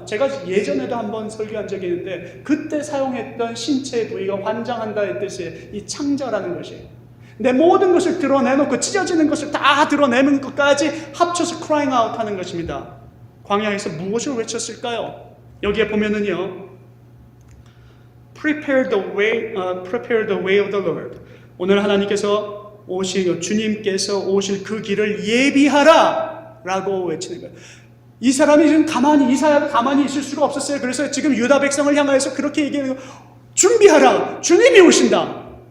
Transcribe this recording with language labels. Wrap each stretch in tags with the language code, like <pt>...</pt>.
<ko>제가 예전에도 한번 설교한 적이 있는데, 그때 사용했던 신체 부위가 환장한다의 뜻의 이 창자라는 것이에요. 내 모든 것을 드러내놓고 찢어지는 것을 다 드러내는 것까지 합쳐서 crying out 하는 것입니다. 광야에서 무엇을 외쳤을까요? 여기에 보면은요,</ko> <en>prepare the way of the Lord.</en> <ko>오늘 하나님께서 주님께서 오실 그 길을 예비하라 라고 외치는 거예요. 이 사람이 지금 이사야가 가만히 있을 수가 없었어요. 그래서 지금 유다 백성을 향해서 그렇게 얘기하는 거예요. 준비하라, 주님이 오신다.</ko>